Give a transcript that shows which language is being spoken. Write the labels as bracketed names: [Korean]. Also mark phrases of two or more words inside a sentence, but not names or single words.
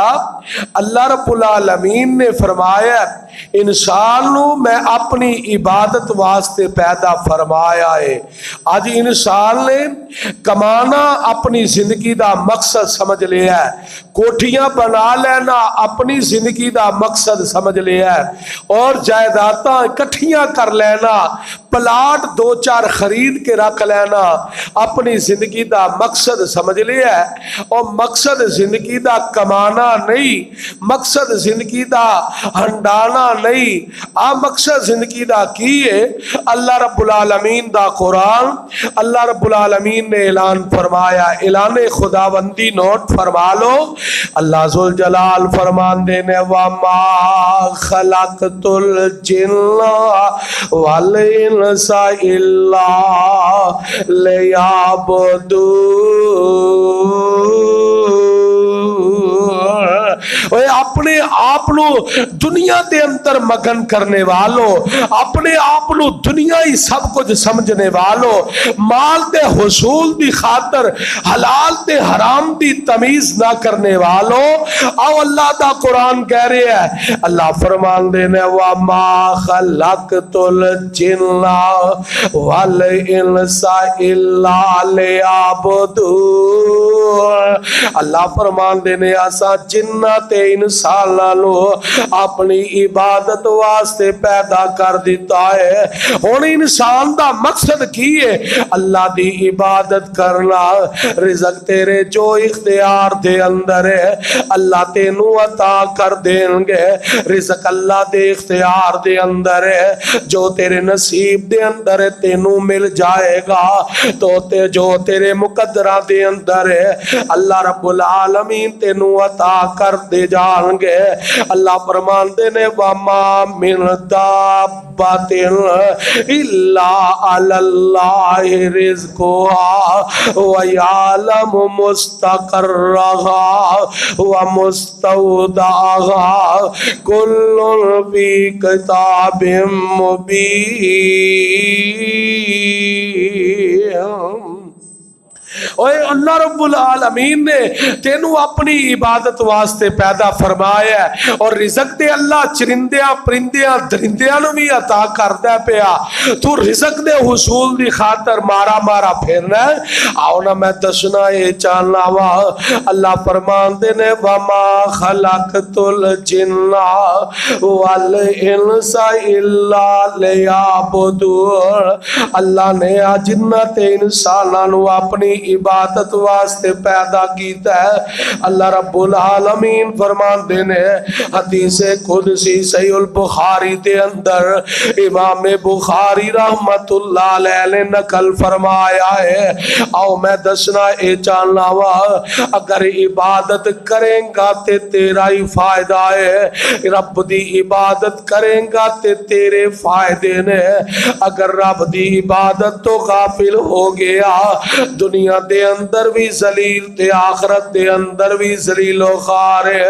[Punjabi] اللہ رب العالمین نے فرمایا انسان نو میں اپنی عبادت واسطے پیدا فرمایا ہے۔ آج انسان نے کمانا اپنی زندگی دا مقصد سمجھ لیا ہے، کوٹھیاں بنا لینا اپنی زندگی دا مقصد سمجھ لیا ہے، اور جائیداداں اکٹھیاں کر لینا، پلاٹ دو چار خرید کے رکھ لینا اپنی زندگی دا مقصد سمجھ لیا ہے۔ اور مقصد زندگی دا کمانا نہیں، مقصد زندگی دا ہنڈانا نہیں، مقصد زندگی دا کی ہے اللہ رب العالمین دا قرآن۔ اللہ رب العالمین نے اعلان فرمایا، اعلان خداوندی نوٹ فرما لو، اللہ ذوالجلال فرمان دینے [Arabic] وَمَا خَلَقْتُ الْجِنَّ وَالْإِنسَ إِلَّا لِيَعْبُدُونِ۔ [Punjabi] اپنے آپ نو دنیا دے اندر مگن کرنے والو، اپنے آپ نو دنیا ہی سب کچھ سمجھنے والو، مال دے حصول دی خاطر حلال تے حرام دی تمیز نہ کرنے والو، او اللہ دا قرآن کہہ رہے ہیں، اللہ فرمان دینے [Arabic] وَمَا خَلَقْتُ الْجِنَّ وَالْإِنسَ إِلَّا لِيَعْبُدُونِ۔ [Punjabi] اللہ فرمان دینے آسا جنات انساناں نو اپنی عبادت واسطے پیدا کر دیتا ہے۔ ہن انسان دا مقصد کی ہے؟ اللہ دی عبادت کرنا، رزق تیرے جو اختیار دے اندر ہے اللہ تینو عطا کر دیں گے، رزق اللہ دے اختیار دے اندر ہے، جو تیرے نصیب دے اندر ہے تینو مل جائے گا، تو جو تیرے مقدرہ دے اندر ہے اللہ رب العالمین تینو عطا کر دے جان گے۔ اللہ فرمان دینے [Arabic] وَمَا مِن دَابَّةٍ إِلَّا عَلَى اللَّهِ رِزْقُهَا وَيَعْلَمُ مُسْتَقَرَّهَا وَمُسْتَوْدَعَهَا كُلٌّ فِي كِتَابٍ مُبِينٍ۔ [Punjabi] اوے اللہ رب العالمین نے تینو اپنی عبادت واسطے پیدا فرمایا ہے، اور رزق دے اللہ چرندیاں پرندیاں درندیاں نو بھی عطا کردا پیا، تو رزق دے حصول دی خاطر مارا مارا پھرنا ہے۔ آؤ نا میں دسنا یہ چاہنا وا، اللہ فرمان دینے [Arabic] وَمَا خَلَقْتُ الْجِنَّ وَالْإِنسَ إِلَّا لِيَعْبُدُونِ۔ [Punjabi] اللہ نے جنات انساناں نو اپنی عبادت واسطے پیدا کیتا ہے۔ اللہ رب العالمین فرمان دینے حدیث قدسی صحیح البخاری دے اندر امام بخاری رحمت اللہ علیہ نے نقل فرمایا ہے، او میں دسنا اے جاننا وا، اگر عبادت کریں گا تے تیرا ہی فائدہ ہے، رب دی عبادت کریں گا تے تیرے فائدے نے، اگر رب دی عبادت تو غافل ہو گیا دنیا دے اندر بھی ذلیل تے آخرت دے اندر بھی ذلیل و خوار ہے۔